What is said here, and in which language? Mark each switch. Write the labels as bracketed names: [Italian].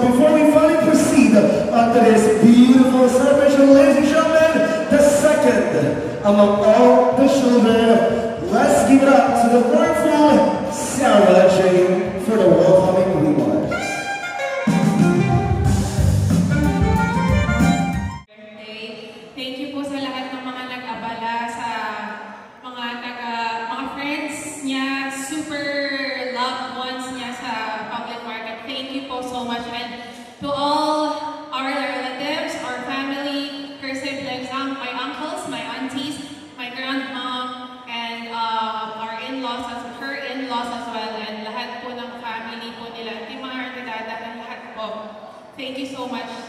[English] Before we finally proceed onto this beautiful celebration, ladies and gentlemen, the second among all the children, let's give it up to the wonderful Sarah Jane for the welcoming remarks. [Filipino] Thank you po sa lahat ng mga nag-abala, sa mga friends niya, super loved ones niya sa public market. [English] Thank you po so much. And to all our relatives, our family, her siblings, my uncles, my aunties, my grandmom, and our in-laws, her in-laws as well, [Filipino] and lahat po ng family po nila, [English] Auntie Mar, Auntie Dada, and lahat po. Thank you so much.